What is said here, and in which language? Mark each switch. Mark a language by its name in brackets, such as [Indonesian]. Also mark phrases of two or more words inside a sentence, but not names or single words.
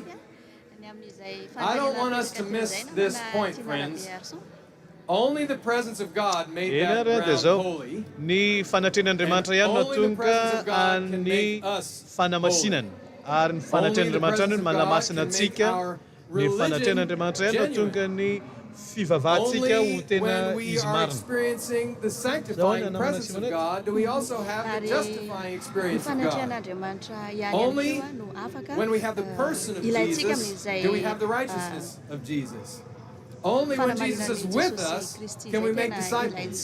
[English] I don't want us to miss this point, friends. Only the presence of God made that ground holy. [Malagasy] Ny fanatrehan'Andriamanitra ihany no atonga an'ny fanamasinany. Ary ny fanatrehan'Andriamanitra ihany no manamasina antsika. Ny fanatrehan'Andriamanitra ihany no atonga ny fivavahantsika ho tena [English] When we [Malagasy] izy [English] are [Malagasy] marina. [English] experiencing the sanctifying presence of God, do we also have the justifying experience of God? Only when we have the person of Jesus do we have the righteousness of Jesus. Only when Jesus is with us can we make disciples.